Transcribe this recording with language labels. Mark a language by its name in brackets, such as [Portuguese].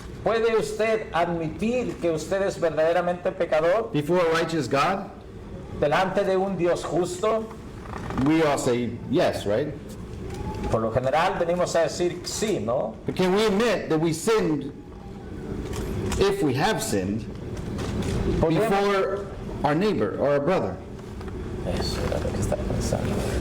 [Spanish] ¿Puede usted admitir que usted es verdaderamente pecador [English] before a righteous God? [Spanish] delante de un Dios justo? [English] We all say yes, right? [Spanish] Por lo general venimos a decir sí, ¿no? [English] But can we admit that we sinned, if we have sinned, before our neighbor or our brother? [Spanish] Eso era lo que estaba pensando.